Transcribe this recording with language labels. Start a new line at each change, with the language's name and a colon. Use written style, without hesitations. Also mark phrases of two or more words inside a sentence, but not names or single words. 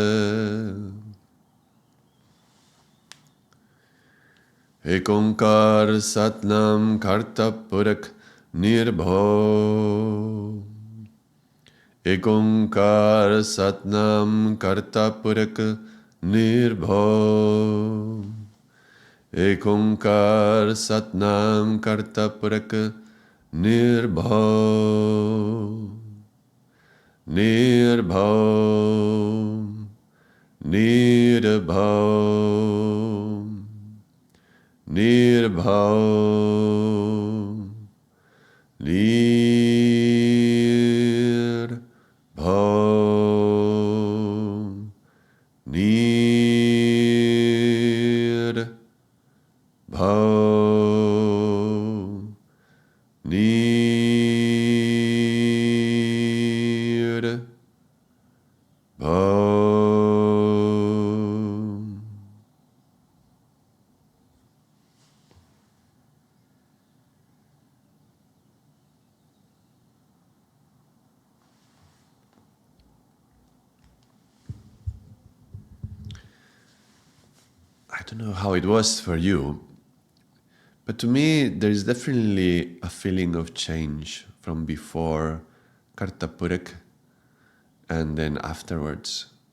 Punjabi: ਇਕ ਓਅੰਕਾਰ ਸਤਿਨਾਮੁ ਕਰਤਾ ਪੁਰਖੁ ਨਿਰਭਉ. ਇਕ ਓਅੰਕਾਰ ਸਤਿਨਾਮੁ ਕਰਤਾ ਪੁਰਖੁ ਨਿਰਭਉ. ਇਕ ਓਅੰਕਾਰ ਸਤਿਨਾਮੁ ਕਰਤਾ ਪੁਰਖੁ ਨਿਰਭਉ. Nirbhao. Nirbhao. ਨਿਰਭਉ। ਨਿਰਭਉ. Nirbhao. Nirbhao.
English: I don't know how it was for you, but to me there is definitely a feeling of change from before
Punjabi: ਕਰਤਾ ਪੁਰਖੁ
English: and then afterwards.